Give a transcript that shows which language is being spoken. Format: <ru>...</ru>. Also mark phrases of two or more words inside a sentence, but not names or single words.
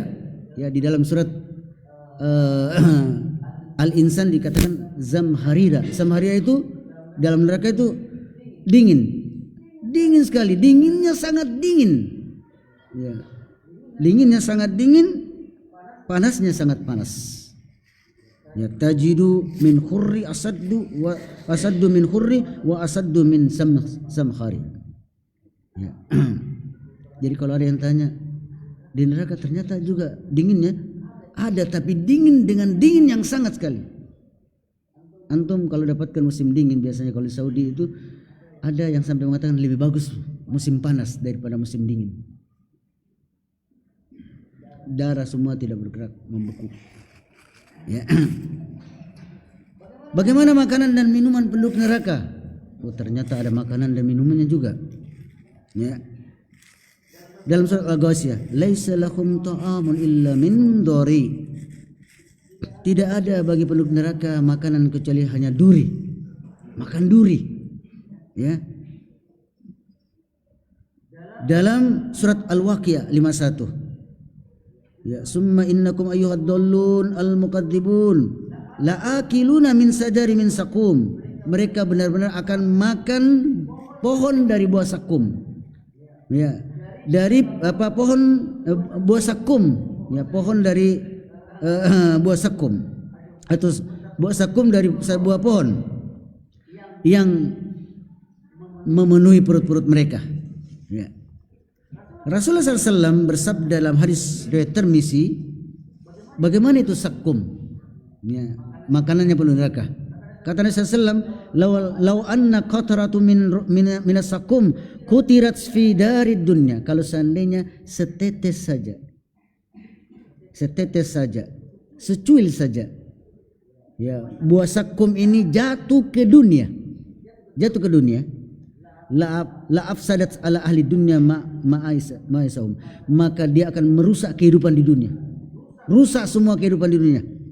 <id>Ya, di dalam surat Al-Insan dikatakan zamharira. Zamharira itu dalam neraka itu dingin. Dingin sekali, dinginnya sangat dingin. Ya. Dinginnya sangat dingin, panasnya sangat panas. Ya,</id> <ar>تجد من حر أشد من حر وأشد من زمهرير.</ar> <id>Ya. Jadi kalau ada yang tanya, di neraka ternyata juga dinginnya ada, tapi dingin dengan dingin yang sangat sekali. Antum kalau dapatkan musim dingin, biasanya kalau di Saudi itu ada yang sampai mengatakan lebih bagus musim panas daripada musim dingin. Darah semua tidak bergerak, membeku. Ya. Bagaimana makanan dan minuman penduduk neraka? Oh, ternyata ada makanan dan minumannya juga. Ya. Dalam surat Al-Ghasiyah,</id> <ar>"ليس لهم طعام إلا من ضريع."</ar> <id>Tidak ada bagi penduduk neraka makanan kecuali hanya duri. Makan duri. Ya. Dalam surat Al-Waqiah 51.</id> <ar>Ya, "ثم إنكم أيها الضالون المكذبون لآكلون من شجر من زقوم."</ar> <id>Mereka benar-benar akan makan pohon dari buah sakum. Ya. Dari pohon buah sakum, ya, pohon dari buah sakum, atau buah sakum dari buah pohon yang memenuhi perut-perut mereka. Ya. Rasulullah SAW bersabda dalam hadis riwayat Tirmizi, bagaimana itu sakum? Ya, makanannya penuh neraka. Kata Nabi SAW,</id> <ar>"لو أن قطرة من زقوم قطرت في دار الدنيا."</ar> <id>Kalau seandainya setetes saja setetes saja, secuil saja, ya, buah sakum ini jatuh ke dunia,</id> <ar>لأفسدت على أهل الدنيا معايشهم,</ar> <id>maka dia akan merusak kehidupan di dunia, rusak semua kehidupan di dunia.</id>